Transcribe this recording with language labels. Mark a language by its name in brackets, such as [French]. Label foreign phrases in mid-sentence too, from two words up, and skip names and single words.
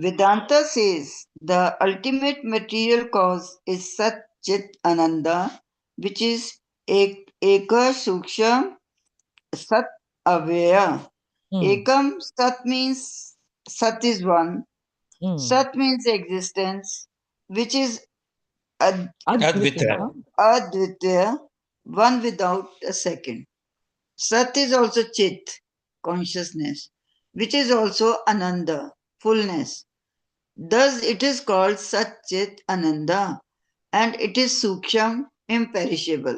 [English] Vedanta says the ultimate material cause is [Sanskrit] Sat Chit Ananda, [English] which is [Sanskrit] Eka Suksham Sat Avaya. Hmm. Ekam Sat [English] means Sat is one. Hmm. Sat means existence, which is Ad- Advita. Advita. Advitya, one without a second. Sat is also Chit, consciousness, which is also Ananda, fullness. Thus it is called [Sanskrit] Sat Chit Ananda, [English] and it is Suksham, imperishable.